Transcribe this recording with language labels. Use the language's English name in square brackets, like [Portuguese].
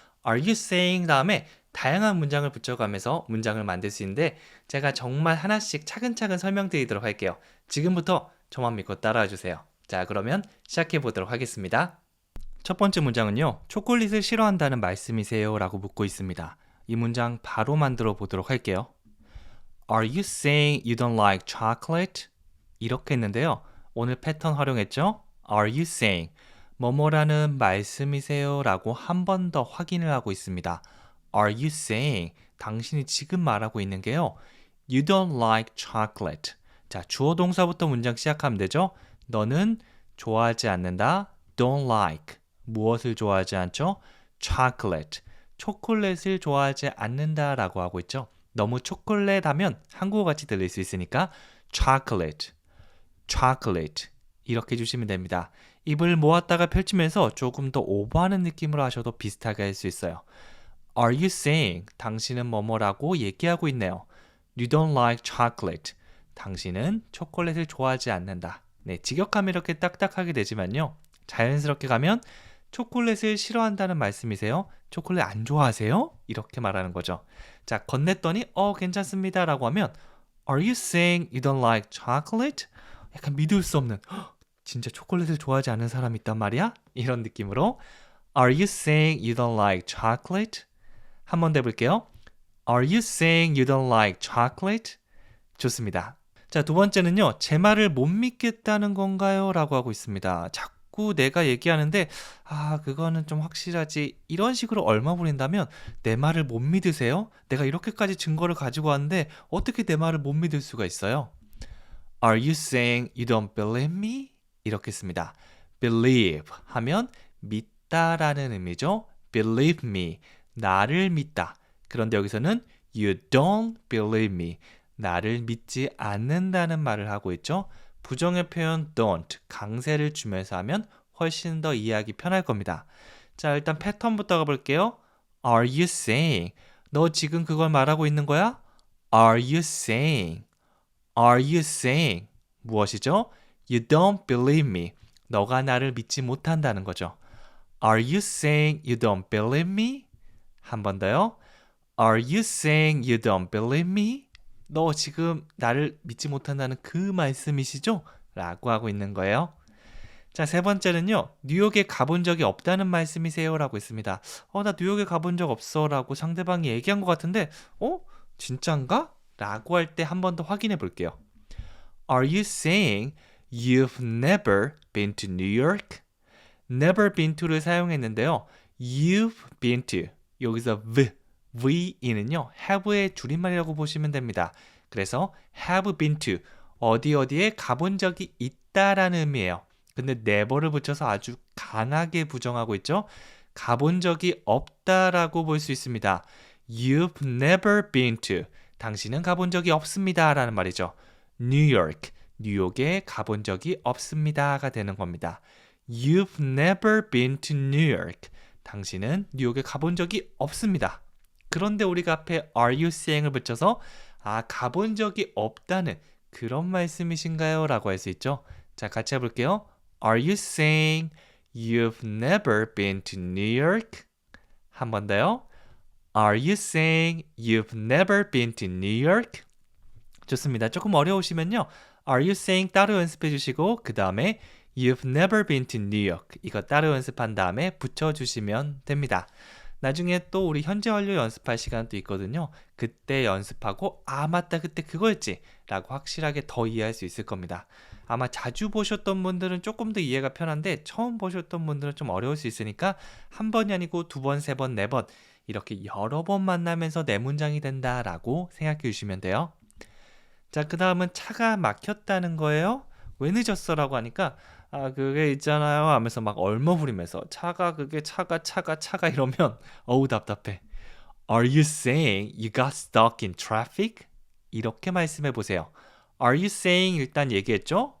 [English] Are you saying [Korean] 다음에 다양한 문장을 붙여가면서 문장을 만들 수 있는데 제가 정말 하나씩 차근차근 설명드리도록 할게요. 지금부터 저만 믿고 따라와 주세요. 자, 그러면 시작해 보도록 하겠습니다. 첫 번째 문장은요. 초콜릿을 싫어한다는 말씀이세요? 라고 묻고 있습니다. 이 문장 바로 만들어 보도록 할게요. [English] Are you saying you don't like chocolate? [Korean] 이렇게 했는데요. 오늘 패턴 활용했죠? [English] Are you saying [Korean] 뭐뭐라는 말씀이세요? 라고 한 번 더 확인을 하고 있습니다. [English] Are you saying [Korean] 당신이 지금 말하고 있는 게요. [English] You don't like chocolate. [Korean] 자, 주어 동사부터 문장 시작하면 되죠? 너는 좋아하지 않는다. [English] Don't like. [Korean] 무엇을 좋아하지 않죠? Chocolate. 초콜릿을 좋아하지 않는다라고 하고 있죠. 너무 초콜릿 하면 한국어같이 들릴 수 있으니까 chocolate, chocolate 이렇게 해주시면 됩니다. 입을 모았다가 펼치면서 조금 더 오버하는 느낌으로 하셔도 비슷하게 할 수 있어요. [English] Are you saying [Korean] 당신은 뭐뭐라고 얘기하고 있네요. [English] You don't like chocolate. [Korean] 당신은 초콜릿을 좋아하지 않는다. 네, 직역하면 이렇게 딱딱하게 되지만요. 자연스럽게 가면 초콜릿을 싫어한다는 말씀이세요? 초콜릿 안 좋아하세요? 이렇게 말하는 거죠. 자, 건넸더니 괜찮습니다 라고 하면 [English] Are you saying you don't like chocolate? [Korean] 약간 믿을 수 없는 진짜 초콜릿을 좋아하지 않는 사람이 있단 말이야? 이런 느낌으로 [English] Are you saying you don't like chocolate? [Korean] 한 번 더 해볼게요. [English] Are you saying you don't like chocolate? [Korean] 좋습니다. 자, 두 번째는요. 제 말을 못 믿겠다는 건가요? 라고 하고 있습니다. 자꾸 내가 얘기하는데 그거는 좀 확실하지. 이런 식으로 얼마 부린다면 내 말을 못 믿으세요? 내가 이렇게까지 증거를 가지고 왔는데 어떻게 내 말을 못 믿을 수가 있어요? [English] Are you saying you don't believe me? [Korean] 이렇게 씁니다. believe 하면 믿다라는 의미죠. [English] believe me. [Korean] 나를 믿다. 그런데 여기서는 [English] you don't believe me. [Korean] 나를 믿지 않는다는 말을 하고 있죠. 부정의 표현 don't, 강세를 주면서 하면 훨씬 더 이해하기 편할 겁니다. 자, 일단 패턴부터 가볼게요. [English] Are you saying? [Korean] 너 지금 그걸 말하고 있는 거야? [English] Are you saying? Are you saying? [Korean] 무엇이죠? [English] You don't believe me. [Korean] 너가 나를 믿지 못한다는 거죠. [English] Are you saying you don't believe me? [Korean] 한 번 더요. [English] Are you saying you don't believe me? [Korean] 너 지금 나를 믿지 못한다는 그 말씀이시죠? 라고 하고 있는 거예요. 자, 세 번째는요. 뉴욕에 가본 적이 없다는 말씀이세요? 라고 있습니다. 나 뉴욕에 가본 적 없어 라고 상대방이 얘기한 것 같은데 진짠가? 라고 할 때 한 번 더 확인해 볼게요. [English] Are you saying you've never been to New York? never been to [Korean] 를 사용했는데요. [English] you've been to [Korean] 여기서 V는요, have의 줄임말이라고 보시면 됩니다. 그래서 [English] have been to, [Korean] 어디에 가본 적이 있다라는 의미예요. 근데 never를 붙여서 아주 강하게 부정하고 있죠. 가본 적이 없다라고 볼 수 있습니다. [English] You've never been to, [Korean] 당신은 가본 적이 없습니다 라는 말이죠. New York, 뉴욕에 가본 적이 없습니다가 되는 겁니다. [English] You've never been to New York, [Korean] 당신은 뉴욕에 가본 적이 없습니다. 그런데 우리가 앞에 [English] are you saying [Korean] 을 붙여서 가본 적이 없다는 그런 말씀이신가요? 라고 할 수 있죠. 자, 같이 해볼게요. [English] Are you saying you've never been to New York? [Korean] 한 번 더요. [English] Are you saying you've never been to New York? [Korean] 좋습니다. 조금 어려우시면요. [English] Are you saying [Korean] 따로 연습해 주시고 그 다음에 [English] You've never been to New York. [Korean] 이거 따로 연습한 다음에 붙여주시면 됩니다. 나중에 또 우리 현재 완료 연습할 시간도 있거든요. 그때 연습하고 맞다 그때 그거였지 라고 확실하게 더 이해할 수 있을 겁니다. 아마 자주 보셨던 분들은 조금 더 이해가 편한데 처음 보셨던 분들은 좀 어려울 수 있으니까 한 번이 아니고 두 번, 세 번, 네 번 이렇게 여러 번 만나면서 내 문장이 된다라고 생각해 주시면 돼요. 자, 그 다음은 차가 막혔다는 거예요. 왜 늦었어라고 하니까 그게 있잖아요 하면서 막 얼머부리면서 차가 이러면 어우 답답해. [English] Are you saying you got stuck in traffic? [Korean] 이렇게 말씀해 보세요. [English] Are you saying [Korean] 일단 얘기했죠?